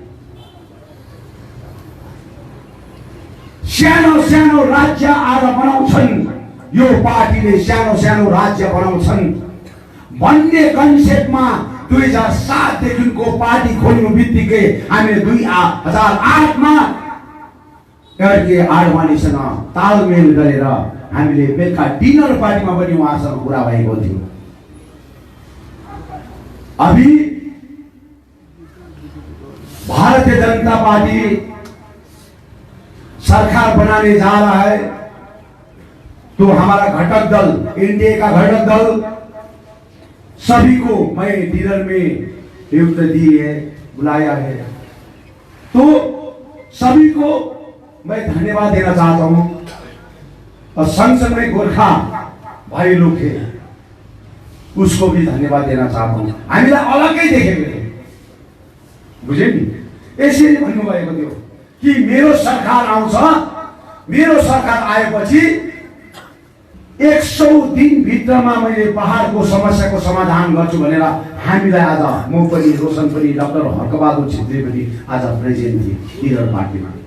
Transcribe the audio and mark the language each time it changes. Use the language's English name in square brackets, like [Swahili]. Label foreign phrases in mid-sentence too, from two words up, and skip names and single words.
[Nepali] सानो राज्य आज बनाउँछन् यो पार्टीले सानो राज्य बनाउँछन् भन्ने कन्सेप्टमा 2007 देखिको पार्टी खोल्नु बित्तिकै हामीले 2008 मा के आडवाणीसँग तालमेल गरेर हामीले बेलुका डिनर पार्टीमा पनि उहाँसँग कुरा भएको थियो [Hindi] अभी भारतीय जनता पार्टी सरकार बनाने जा रहा है तो हमारा घटक दल एनडीए का घटक दल सभी को मैं डिनर में नियुक्त दी है, बुलाया है, तो सभी को मैं धन्यवाद देना चाहता हूं। और संग संग में गोर्खा भाई लोग थे, उसको भी धन्यवाद देना चाहता हूं। [Nepali] हामीलाई अलग्गै देखेको थियो, बुझे नि? यसरी भन्नुभएको थियो कि मेरो सरकार आउँछ, मेरो सरकार आएपछि 100 दिन भित्रमा मैले पहाडको समस्याको समाधान गर्छु भनेर हामीलाई आज म पनि, रोशन पनि, डाक्टर हर्कबहादुर छेत्री पनि आज प्रेसिडेन्ट थिए लिडर पार्टीमा।